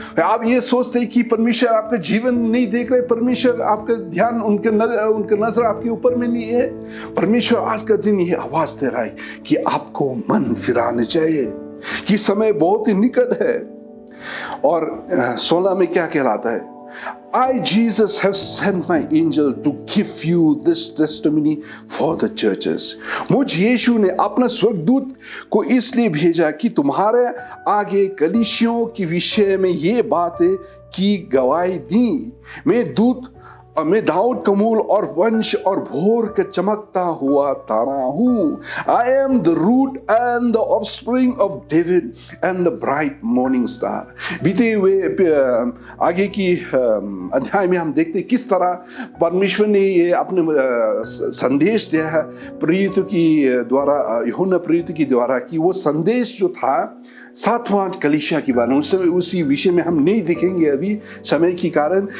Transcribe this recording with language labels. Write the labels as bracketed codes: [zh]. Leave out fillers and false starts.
[hi] आप ये सोचते हैं कि परमेश्वर आपका जीवन नहीं देख रहे, परमेश्वर आपका ध्यान, उनके नजर आपके ऊपर में नहीं है। परमेश्वर आज का दिन ये आवाज दे रहा है कि आपको मन फिराने चाहिए, कि समय बहुत ही निकट है। और 16 में क्या कहलाता है? [en] I, Jesus, have sent my angel to give you this testimony for the churches. [hi] मुझ यीशु ने अपना स्वर्गदूत को इसलिए भेजा कि तुम्हारे आगे कलीसियों के विषय में ये बातें की गवाही दी। मैं दाऊद का मूल और वंश और भोर का चमकता हुआ तारा हूँ। [en] I am the root and the offspring of David and the bright morning star. [hi] बीते हुए आगे की अध्याय में हम देखते हैं किस तरह परमेश्वर ने ये अपने संदेश दिया है प्रेरितों की द्वारा, यूहन्ना प्रेरित की द्वारा, कि वो संदेश जो था 7वां कलीसिया की बात, उसी विषय में हम नहीं दिखेंगे अभी समय के कारण।